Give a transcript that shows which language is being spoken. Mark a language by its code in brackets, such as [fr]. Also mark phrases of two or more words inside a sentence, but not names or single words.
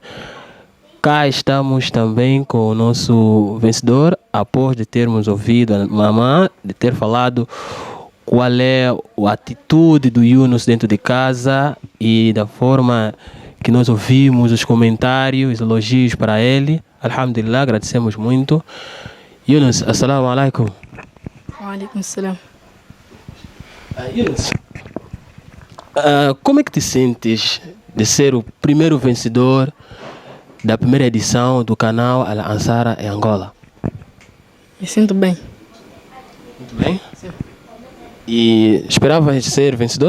[pt] Cá estamos também com o nosso vencedor, após de termos ouvido a mamãe, de ter falado qual é a atitude do Yunus dentro de casa e da forma que nós ouvimos os comentários, os elogios para ele. Alhamdulillah, agradecemos muito. Yunus, [ar] السلام عليكم. وعليكم السلام. [pt] Yunus, como é que te sentes de ser o primeiro vencedor da primeira edição do canal Al-Ansara em Angola? Me sinto bem. Muito bem? Sim. E esperavas ser vencedor?